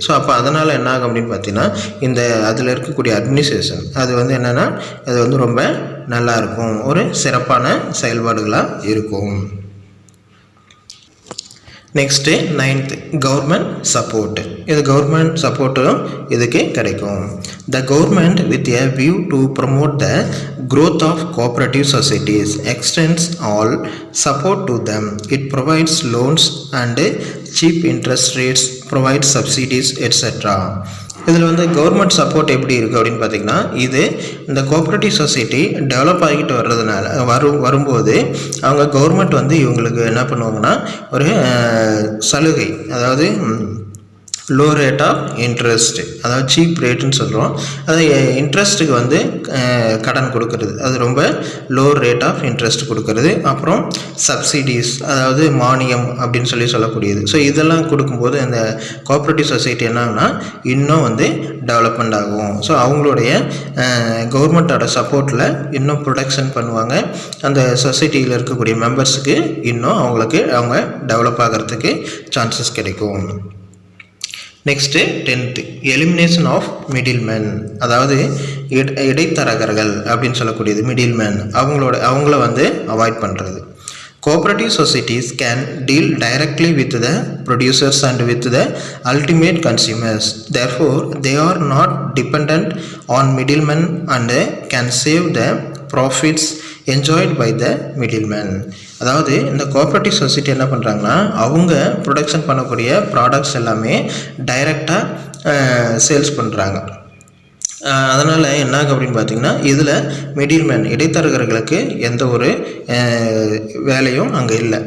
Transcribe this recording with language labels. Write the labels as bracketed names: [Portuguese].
[Tamil] So அப்போ அதனால் என்ன ஆகும் அப்படின்னு பார்த்தீங்கன்னா இந்த அதில் இருக்கக்கூடிய அட்மினிஸ்ட்ரேஷன் அது வந்து என்னென்னா அது வந்து ரொம்ப நல்லாயிருக்கும், ஒரு சிறப்பான செயல்பாடுகளாக இருக்கும். Next 9th, government support. இது கவர்மெண்ட் சப்போர்ட்டும் இதுக்கு கிடைக்கும். [English] The government with a view to promote the growth of cooperative societies extends all support to them. It provides loans and cheap interest rates, provides subsidies, etc. [Tamil] இதில் வந்து government support எப்படி இருக்குது அப்படின்னு பார்த்திங்கன்னா இது இந்த கோஆப்ரேட்டிவ் சொசைட்டி டெவலப் ஆகிட்டு வர்றதுனால வரும்போது அவங்க கவர்மெண்ட் வந்து இவங்களுக்கு என்ன பண்ணுவாங்கன்னா ஒரு சலுகை, அதாவது லோ ரேட் ஆஃப் இன்ட்ரெஸ்ட், அதாவது சீப் ரேட்டுன்னு சொல்கிறோம். அது இன்ட்ரெஸ்ட்டுக்கு வந்து கடன் கொடுக்கறது, அது ரொம்ப லோ ரேட் ஆஃப் இன்ட்ரெஸ்ட் கொடுக்கறது. அப்புறம் சப்சிடிஸ், அதாவது மானியம் அப்படின்னு சொல்லக்கூடியது. ஸோ இதெல்லாம் கொடுக்கும்போது அந்த கோஆப்ரேட்டிவ் சொசைட்டி என்னன்னா இன்னும் வந்து டெவலப்மெண்ட் ஆகும். ஸோ அவங்களுடைய கவர்மெண்ட்டோட சப்போர்ட்டில் இன்னும் ப்ரொடெக்ஷன் பண்ணுவாங்க. அந்த சொசைட்டியில் இருக்கக்கூடிய மெம்பர்ஸுக்கு இன்னும் அவங்க டெவலப் ஆகிறதுக்கு சான்சஸ் கிடைக்கும். Next 10th, [English] Elimination of middleman. [Tamil] அதாவது இடைத்தரகர்கள் அப்படின்னு சொல்லக்கூடியது, மிடில்மேன் அவங்கள வந்து அவாய்ட் பண்ணுறது. [English] Cooperative societies can deal directly with the producers and with the ultimate consumers. Therefore, they are not dependent on middlemen and can save the profits enjoyed by the middleman. [Tamil] அதாவது இந்த cooperative society என்ன பண்ணுறாங்கன்னா அவங்க production பண்ணக்கூடிய products எல்லாமே டைரெக்டாக sales பண்ணுறாங்க. அதனால் என்ன ஆகும் அப்படின்னு பார்த்திங்கன்னா இதில் மிடில்மேன் இடைத்தரகர்களுக்கு எந்த ஒரு வேலையும் அங்கே இல்லை.